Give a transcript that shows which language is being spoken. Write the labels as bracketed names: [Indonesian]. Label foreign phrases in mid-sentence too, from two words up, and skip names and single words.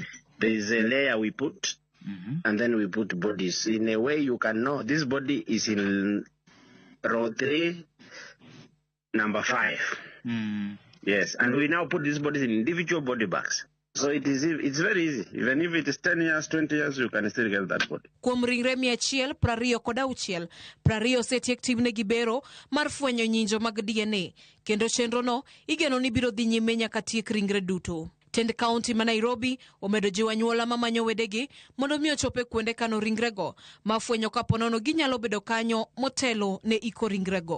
[English] There is a layer we put, and then we put bodies. In a way you can know this body is in row 3, number 5. Yes, and we now put these bodies in individual body bags. So it's very easy. Even if it is 10 years, 20 years, you can still get that body. [Luo (Kenya and Tanzania)] Kuom ringre 126, 20 osetiek timne gibero mar fwenyo nyinjo mag DNA, kendo chenro no igeno ni biro dhi nyime nyaka tiek ringre duto. Tend kaunti ma Nairobi omedo jiwo anyuola mamanyo wedegi mondo mi ochope kuonde kano ringrego ma fwenyo kaponono ginyalo bedo kanyo motelo ne iko ringrego.